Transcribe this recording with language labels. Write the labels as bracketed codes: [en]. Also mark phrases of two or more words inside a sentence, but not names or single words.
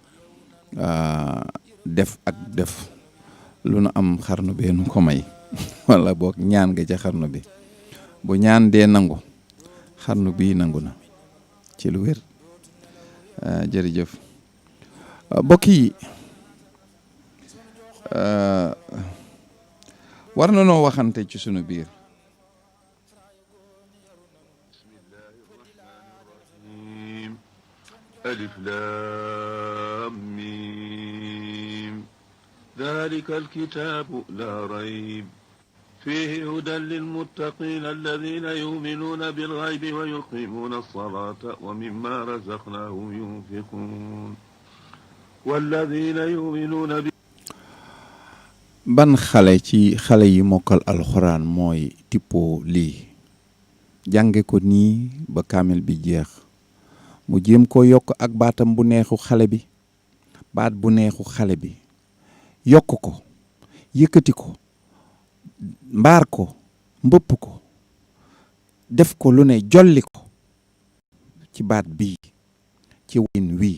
[wo] def lu nu am xarnu bee nu ko may wala boog ñaan nga ca xarnu bi bu ñaan dee nangu xarnu bii nangu na ci lu wér. jërëjëf mbokk yi war na noo waxante ci sunu biir. [ar] ألف لام ميم ذلك الكتاب لا ريب فيه هدى للمتقين الذين يؤمنون بالغيب ويقيمون الصلاة ومما رزقناهم ينفقون والذين يؤمنون [wo] ban xale ci xale yi mokkal alxuraan mooy tippoo lii jànge ko nii ba kaamil bi jeex mu jéem ko yokk ak baatam bu neexu xale bi baat bu neexu xale bi yokk ko yëkkati ko mbaar ko mbëpp ko def ko lu ne jolli ko ci baat bii ci wayin wii